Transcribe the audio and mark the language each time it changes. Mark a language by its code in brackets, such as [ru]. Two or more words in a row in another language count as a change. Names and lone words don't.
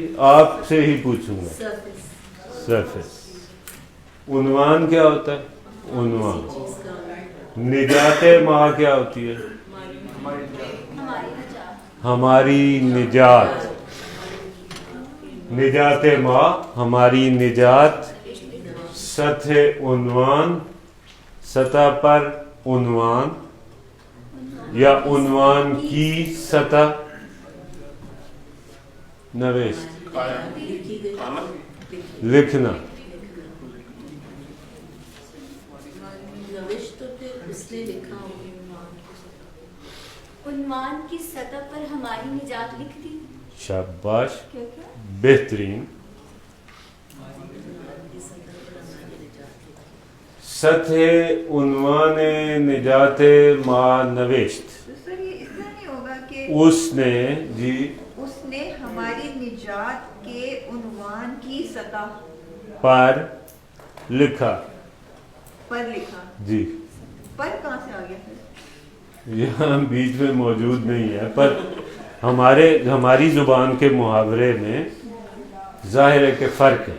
[ur] آپ سے ہی پوچھوں گا. سرفیس. عنوان کیا ہوتا ہے؟ عنوان. نجات ماں کیا ہوتی ہے؟ ہماری نجات. نجات ماں ہماری نجات. سطح عنوان, سطح پر عنوان یا عنوان کی سطح. نوشت لکھنا. نوشت تو پھر اس نے لکھا ہوگا. عنوان کی سطح پر ہماری نجات لکھ دی. شاباش, بہترین. [fa] سطح عنوان نجات ما نوشت. [ur] سر یہ اتنا نہیں ہوگا کہ اس نے جی اس نے ہماری نجات کے عنوان کی سطح پر لکھا. پر لکھا. جی پر کہاں سے آ گیا؟ یہاں بیچ میں موجود نہیں ہے, پر ہماری زبان کے محاورے میں ظاہر ہے کہ فرق ہے.